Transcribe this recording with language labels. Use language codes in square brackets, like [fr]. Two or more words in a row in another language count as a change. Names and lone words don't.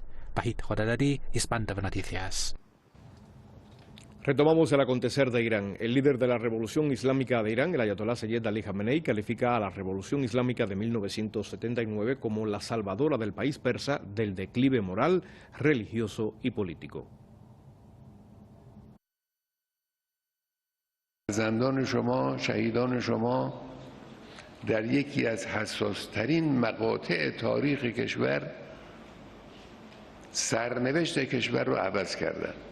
[es] Pahit Jodadadi, Hispan TV Noticias. Retomamos el acontecer de Irán. El líder de la Revolución Islámica de Irán, el ayatolá Seyed Ali Jamenei, califica a la Revolución Islámica de 1979 como la salvadora del país persa del declive moral, religioso y político. [fa] فرزندان شما، شهیدان شما در یکی از حساس‌ترین مقاطع تاریخ کشور سرنوشت کشور رو عوض کردند.